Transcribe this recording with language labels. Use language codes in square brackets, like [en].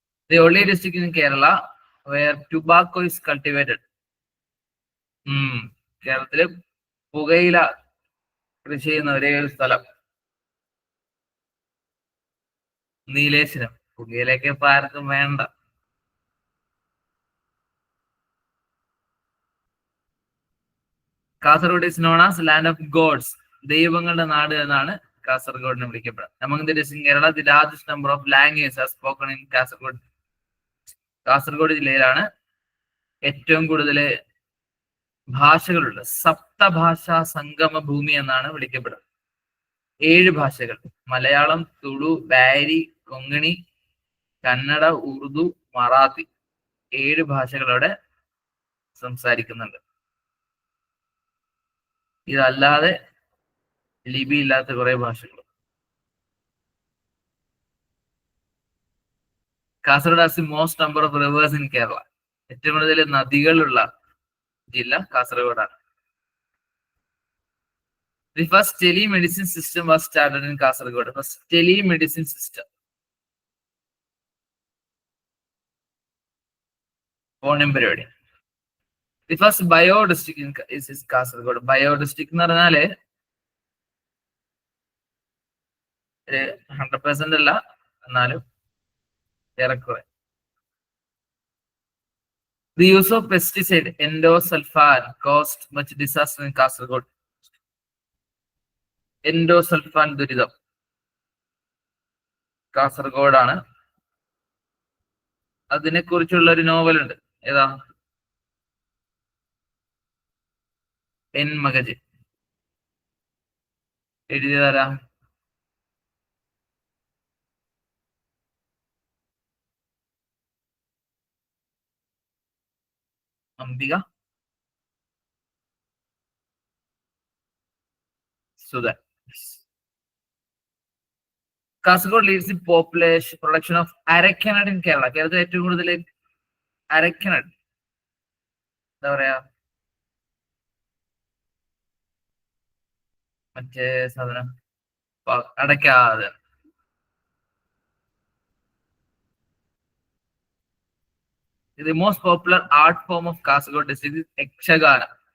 [en] The only district in Kerala where tobacco is cultivated. [ml] കേരളത്തില് പുകയില കൃഷി ചെയ്യുന്ന ഒരേ ഒരു സ്ഥലം നീലേശ്വരം. പുകയിലൊക്കെ ഇപ്പൊ ആർക്കും വേണ്ട. [en] Kasaragod is known as land of gods. [ml] ദൈവങ്ങളുടെ നാട് എന്നാണ് കാസർഗോഡിനെ വിളിക്കപ്പെടുന്നത്. [en] Among the districts in Kerala, the largest number of languages are spoken in Kasaragod. [ml] Kasaragod ജില്ലയിലാണ് ഏറ്റവും കൂടുതൽ ഭാഷകളുള്ള സപ്തഭാഷാ സംഗമ ഭൂമി എന്നാണ് വിളിക്കപ്പെടുന്നത്. 7 ഭാഷകൾ: മലയാളം, തുളു, ബാരി, കൊങ്കണി, കന്നഡ, ഉറുദു, മറാത്തി. 7 ഭാഷകളോടെ സംസാരിക്കുന്നുണ്ട്. ഇതല്ലാതെ ലിപി ഇല്ലാത്ത കുറെ ഭാഷകൾ. [en] Kasaragod has the most number of rivers in Kerala. [ml] ഏറ്റവും കൂടുതൽ നദികളുള്ള ജില്ല കാസർഗോഡാണ്. [en] The first telemedicine system was started in Kasaragod. First telemedicine system. Phone പരിപാടി. The first bio district is Kasaragod. [ml] Bio district എന്ന് പറഞ്ഞാല് 100% അല്ല, എന്നാലും ഏറെക്കുറെ. [en] The use of pesticide endosulfan caused much disaster in Kasaragod. [ml] Endosulfan ദുരിതം കാസർഗോഡാണ്. അതിനെ കുറിച്ചുള്ള ഒരു നോവൽ ഉണ്ട്. ഏതാ? N മഗജ്. എഴുതിയതാരാ? Ambika Sudan. [en] Kasaragod leads the population production of areca nut in Kerala. [ml] കേരളത്തിൽ ഏറ്റവും കൂടുതൽ അരക്കനഡ്, എന്താ പറയാ, മറ്റേ സാധനം അടയ്ക്കാതെ. [en] The most popular art form of Kasaragod district is Yakshagana.